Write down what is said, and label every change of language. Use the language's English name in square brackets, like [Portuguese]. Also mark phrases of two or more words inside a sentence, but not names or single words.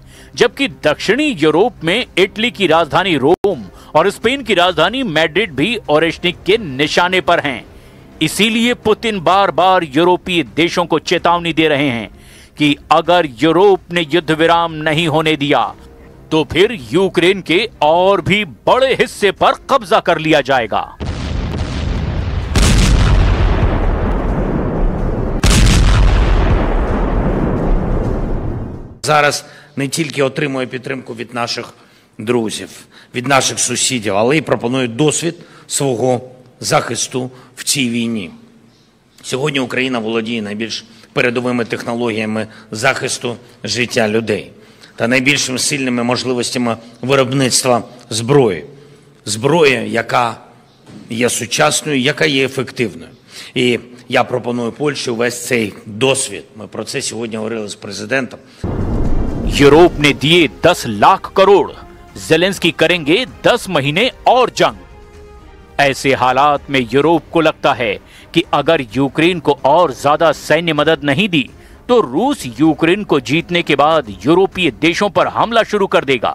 [Hindi] जबकि दक्षिणी यूरोप में इटली की राजधानी रोम और स्पेन की राजधानी मैड्रिड भी ओरेशनिक के निशाने पर हैं। इसीलिए पुतिन बार बार यूरोपीय देशों को चेतावनी दे रहे हैं कि अगर यूरोप ने युद्ध विराम नहीं होने दिया तो फिर यूक्रेन के और भी बड़े हिस्से पर कब्जा कर लिया जाएगा। [Ukrainian] Зараз не тільки отримує підтримку від наших друзів, від наших сусідів, але й пропонує досвід свого захисту в цій війні. Сьогодні Україна володіє найбільш передовими технологіями захисту життя людей та найбільш сильними можливостями виробництва зброї. Зброя, яка є сучасною, яка є ефективною. І я пропоную Польщі увесь цей досвід. Ми про це сьогодні говорили з президентом. [Hindi] यूरोप ने दिए 10 लाख करोड़, ज़ेलेंस्की करेंगे 10 महीने और जंग। ऐसे हालात में यूरोप को लगता है कि अगर यूक्रेन को और ज्यादा सैन्य मदद नहीं दी तो रूस यूक्रेन को जीतने के बाद यूरोपीय देशों पर हमला शुरू कर देगा।